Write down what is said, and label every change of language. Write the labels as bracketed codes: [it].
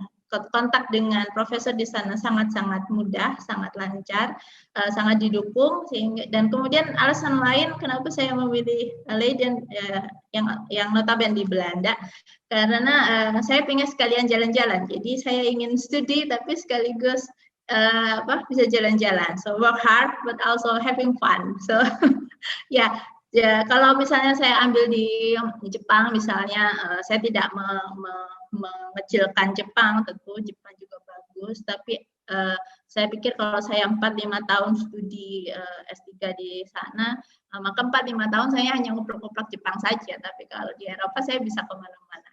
[id] Kontak dengan profesor di sana sangat-sangat mudah, sangat lancar, sangat didukung, dan kemudian alasan lain kenapa saya memilih Leiden yang notabene di Belanda, karena saya pengen sekalian jalan-jalan. Jadi saya ingin studi tapi sekaligus bisa jalan-jalan. [en] So work hard but also having fun. [id] So ya, kalau misalnya saya ambil di Jepang misalnya, saya tidak mengecilkan Jepang, tentu Jepang juga bagus, tapi saya pikir kalau saya 4-5 tahun studi S3 di sana, maka 4-5 tahun saya hanya ngoprek-ngoprek Jepang saja, tapi kalau di Eropa saya bisa kemana-mana.